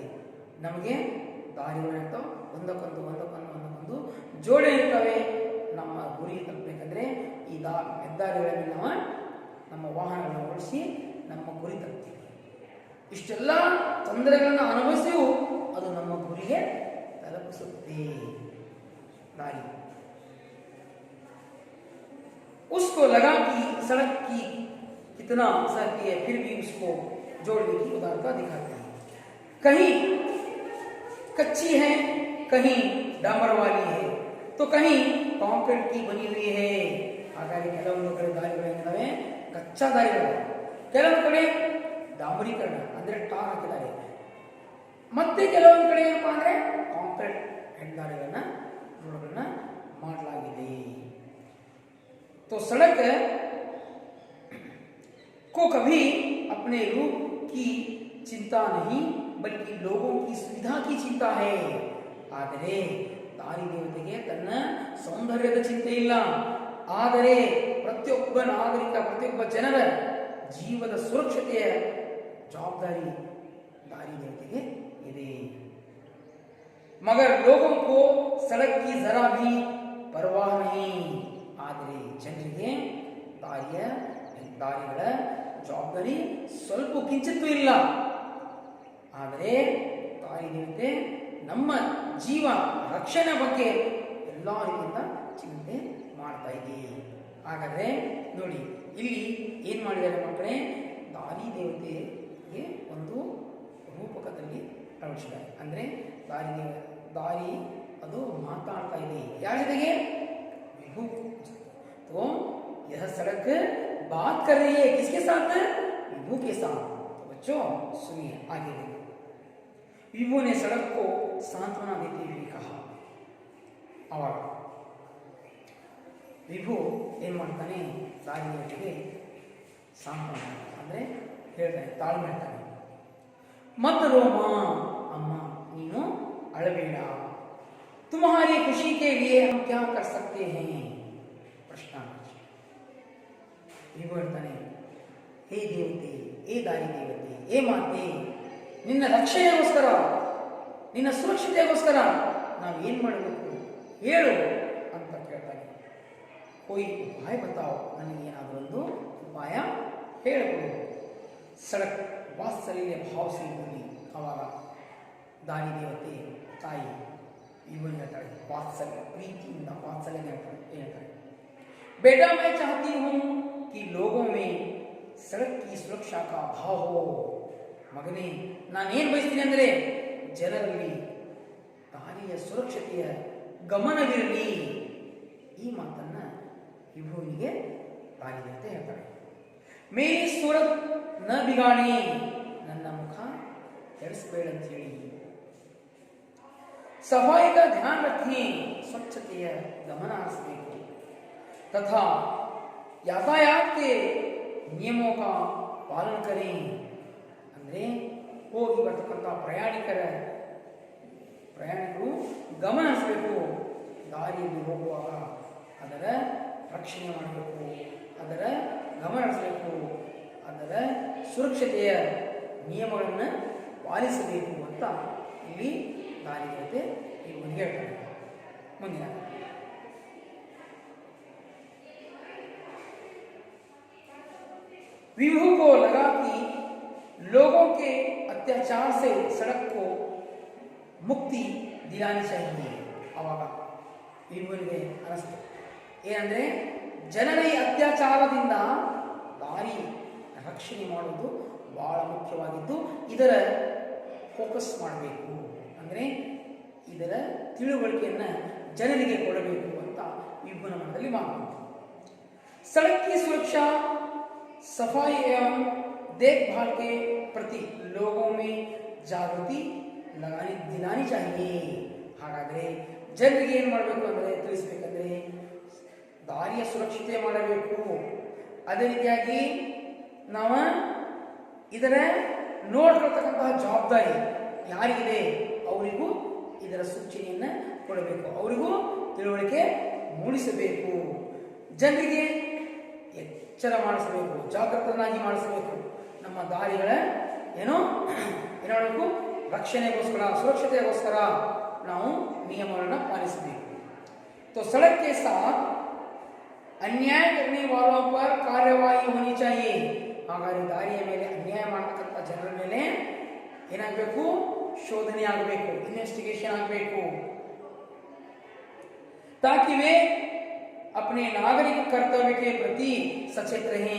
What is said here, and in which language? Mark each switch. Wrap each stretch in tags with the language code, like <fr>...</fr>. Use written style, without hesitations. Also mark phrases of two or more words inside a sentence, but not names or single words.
<kn>ನಮಗೆ ದಾರಿಗಳಿರ್ತಾವೆ, ಒಂದಕ್ಕೊಂದು ಜೋಡಣೆ ಇರ್ತವೆ. ನಮ್ಮ ಗುರಿ ತಲುಪಬೇಕಂದ್ರೆ ಈ ಹೆದ್ದಾರಿಗಳಲ್ಲಿ ನಾವು ನಮ್ಮ ವಾಹನಗಳನ್ನು ಓಡಿಸಿ ನಮ್ಮ ಗುರಿ ತಲುಪ್ತೀವಿ. ಇಷ್ಟೆಲ್ಲ ತೊಂದರೆಗಳನ್ನು ಅನುಭವಿಸಿಯೂ ಅದು ನಮ್ಮ ಗುರಿಗೆ ತಲುಪಿಸುತ್ತೆ ದಾರಿ.</kn> <hi>उसको लगा कि सड़क की कितना सहती है, फिर भी उसको जोड़ने की उदारता दिखाती है. कहीं कच्ची है, कहीं डामर वाली है. तो कहीं ಕಾಂಕ್ರೀಟ್ की बनी हुई है</hi> <kn>ಹಾಗಾಗಿ ಕೆಲವೊಂದು ಕಡೆ ದಾರಿಗಳಿದ್ದಾವೆ ಕಚ್ಚಾ ದಾರಿಗಳು, ಕೆಲವೊಂದು ಕಡೆ ಡಾಂಬರೀಕರಣ ಅಂದ್ರೆ ಟಾರ್ ಹಾಕಿದ್ದಾರೆ, ಮತ್ತೆ ಕೆಲವೊಂದು ಕಡೆ ಏನಪ್ಪಾ ಅಂದ್ರೆ ಕಾಂಕ್ರೀಟ್ ಹೆದ್ದಾರಿಗಳನ್ನ ರೋಡ್ಗಳನ್ನ ಮಾಡಲಾಗಿದೆ.</kn> <hi>तो सड़क को कभी अपने रूप की चिंता नहीं बल्कि लोगों की सुविधा की चिंता है.</hi> <kn>ಆದರೆ ದಾರಿ ದೇವತೆಗೆ ತನ್ನ ಸೌಂದರ್ಯದ ಚಿಂತೆ ಇಲ್ಲ, ಆದರೆ ಪ್ರತಿಯೊಬ್ಬ ನಾಗರಿಕ ಪ್ರತಿಯೊಬ್ಬ ಜನರ ಜೀವದ ಸುರಕ್ಷತೆಯ ಜವಾಬ್ದಾರಿ ದಾರಿ ದೇವತೆಗೆ ಇದೆ.</kn> <hi>मगर लोगों को सड़क की जरा भी परवाह नहीं.</hi> <kn>ಆದರೆ ಜನರಿಗೆ ದಾರಿಗಳ ಜವಾಬ್ದಾರಿ ಸ್ವಲ್ಪ ಕಿಂಚಿತ್ತೂ ಇಲ್ಲ. ಆದರೆ ದಾರಿ ದೇವತೆ ನಮ್ಮ ಜೀವ ರಕ್ಷಣೆ ಬಗ್ಗೆ ಎಲ್ಲ ರೀತಿಯಿಂದ ಚಿಂತೆ ಮಾಡ್ತಾ ಇದ್ದೀವಿ. ಹಾಗಾದ್ರೆ ನೋಡಿ ಇಲ್ಲಿ ಏನ್ ಮಾಡಿದ್ದಾರೆ ಮಕ್ಕಳೇ, ದಾರಿ ದೇವತೆಗೆ ಒಂದು ರೂಪಕದಲ್ಲಿ ಅಳವಡಿಸಿದ್ದಾರೆ. ಅಂದ್ರೆ ದಾರಿ ಅದು ಮಾತಾಡ್ತಾ ಇದೆ ಯಾರ ಜೊತೆಗೆ,</kn> <hi>विभु. तो यह सड़क बात कर रही है किसके साथ, विभु के साथ. तो बच्चों सुनिए आगे. विभु ने सड़क को सांत्वना देते हुए कहा.</hi> <kn>अವಾಗ ವಿಭು ಏನ್ ಮಾಡ್ತಾನೆ, ದಾರಿ ದೇವತೆಗೆ ಸಾಂತ್ವನ ಅಂದ್ರೆ ಹೇಳ್ತಾನೆ, ತಾಳ್ಮೆ ಹೇಳ್ತಾನೆ.</kn> <hi>मत रो मां,</hi> <kn>अम्मा ನೀನು ಅಳಬೇಡ.</kn> <hi>तुम्हारी खुशी के लिए हम क्या कर सकते हैं.</hi> <kn>ಪ್ರಶ್ನ. ವಿಭು ಹೇಳ್ತಾನೆ, ಹೇ ದೇವತೆ, ಹೇ ದಾರಿ ದೇವತೆ, ಹೇ ಮಾತೆ, ನಿನ್ನ ರಕ್ಷಣೆಗೋಸ್ಕರ ನಿನ್ನ ಸುರಕ್ಷತೆಗೋಸ್ಕರ ನಾವು ಏನ್ ಮಾಡಬೇಕು ಹೇಳು ಅಂತ ಕೇಳ್ತಾನೆ.</kn> <hi>कोई उपाय बताओ,</hi> <kn>ನನಗೆ ಏನಾದರೂ ಒಂದು ಉಪಾಯ ಹೇಳಿಕೊಡು.</kn> <hi>सड़क वात्सल्य भाव से बोली.</hi> <kn>ಅವಾಗ ದಾರಿ ದೇವತೆ ತಾಯಿ ಇವನು ಹೇಳ್ತಾಳೆ, ವಾತ್ಸಲ್ಯ ಪ್ರೀತಿಯಿಂದ ವಾತ್ಸಲ್ಯ ಹೇಳ್ತಾಳೆ.</kn> <hi>बेटा मैं चाहती हूँ कि लोगों में सड़क की सुरक्षा का भाव हो.</hi> <kn>ಮಗನೇ ನಾನೇನು ಬಯಸ್ತೀನಿ ಅಂದರೆ ಜನರಲ್ಲಿ ದಾರಿಯ ಸುರಕ್ಷತೆಯ ಗಮನವಿರಲಿ. ಈ ಮಾತನ್ನ ವಿಭುವಿಗೆ ದಾರಿ ದೇವತೆ ಹೇಳ್ತಾಳೆ.</kn> <hi>मेरी सूरत न बिगाड़ी,</hi> <kn>ನನ್ನ ಮುಖ ಕೆಡಿಸಬೇಡ ಅಂತ ಹೇಳಿ.</kn> <hi>सफाई का ध्यान रखें,</hi> <kn>ಸ್ವಚ್ಛತೆಯ ಗಮನ ಹರಿಸಬೇಕು.</kn> <hi>तथा यातायात के नियमों का पालन करें.</hi> <kn>ಅಂದ್ರೆ ಹೋಗಿ ಬರ್ತಕ್ಕಂಥ ಪ್ರಯಾಣಿಕರು ಗಮನ ಹರಿಸಬೇಕು. ದಾರಿಯಲ್ಲಿ ಹೋಗುವಾಗ ಅದರ ರಕ್ಷಣೆ ಮಾಡಬೇಕು, ಅದರ ಗಮನ ಹರಿಸಬೇಕು, ಅದರ ಸುರಕ್ಷತೆಯ ನಿಯಮಗಳನ್ನು ಪಾಲಿಸಬೇಕು ಅಂತ ಇಲ್ಲಿ ದಾರಿ ದೇವತೆ ಇವನಿಗೆ ಹೇಳ್ತಾರೆ.</kn> <hi>ಮುಂದಿನ विभु को लगा कि लोगों के अत्याचार से सड़क को मुक्ति दिलानी चाहिए.</hi> <kn>ಅವಾಗ ವಿಭುವಿಗೆ ಅನಿಸ್ತು ಏನಂದ್ರೆ ಜನರ ಈ ಅತ್ಯಾಚಾರದಿಂದ ದಾರಿ ರಕ್ಷಣೆ ಮಾಡುವುದು ಬಹಳ ಮುಖ್ಯವಾಗಿದ್ದು ಇದರ ಫೋಕಸ್ ಮಾಡಬೇಕು, ಅಂದ್ರೆ ಇದರ ತಿಳುವಳಿಕೆಯನ್ನ ಜನರಿಗೆ ಕೊಡಬೇಕು ಅಂತ ವಿಭುನ ಮನದಲ್ಲಿ ಮಾತು.</kn> <hi>सड़क की सुरक्षा, सफाई एवं देखभाल के प्रति लोगों में जागृति दिलानी चाहिए.</hi> <kn>ಹಾಗಾದ್ರೆ ಜನರಿಗೆ ಏನು ಮಾಡಬೇಕು ಅಂದರೆ ತಿಳಿಸಬೇಕಂದ್ರೆ ದಾರಿಯ ಸುರಕ್ಷತೆ ಮಾಡಬೇಕು. ಅದೇ ರೀತಿಯಾಗಿ ನಾವು ಇದರ ನೋಡ್ಕೊಳ್ತಕ್ಕಂತಹ ಜವಾಬ್ದಾರಿ ಯಾರಿಗಿದೆ ಅವರಿಗೂ ಇದರ ಸೂಚನೆಯನ್ನು ಕೊಡಬೇಕು, ಅವರಿಗೂ ತಿಳುವಳಿಕೆ ಮೂಡಿಸಬೇಕು, ಜನರಿಗೆ ಎಚ್ಚರ ಮಾಡಿಸಬೇಕು, ಜಾಗೃತನಾಗಿ ಮಾಡಿಸಬೇಕು. ನಮ್ಮ ದಾರಿಗಳ ಏನಾಗಬೇಕು, ರಕ್ಷಣೆಗೋಸ್ಕರ ಸುರಕ್ಷತೆಗೋಸ್ಕರ ನಾವು ನಿಯಮಗಳನ್ನು ಪಾಲಿಸಬೇಕು.</kn> <hi>तो सड़क के साथ अन्याय करने वालों पर कार्यवाही होनी चाहिए.</hi> <kn>ಹಾಗಾಗಿ ದಾರಿಯ ಮೇಲೆ ಅನ್ಯಾಯ ಮಾಡತಕ್ಕಂಥ ಜನರ ಮೇಲೆ ಏನಾಗಬೇಕು, ಶೋಧನೆ ಆಗಬೇಕು, ಇನ್ವೆಸ್ಟಿಗೇಷನ್ ಆಗಬೇಕು.</kn> <hi>ताकि वे अपने नागरिक कर्तव्य के प्रति सचेत रहें.</hi>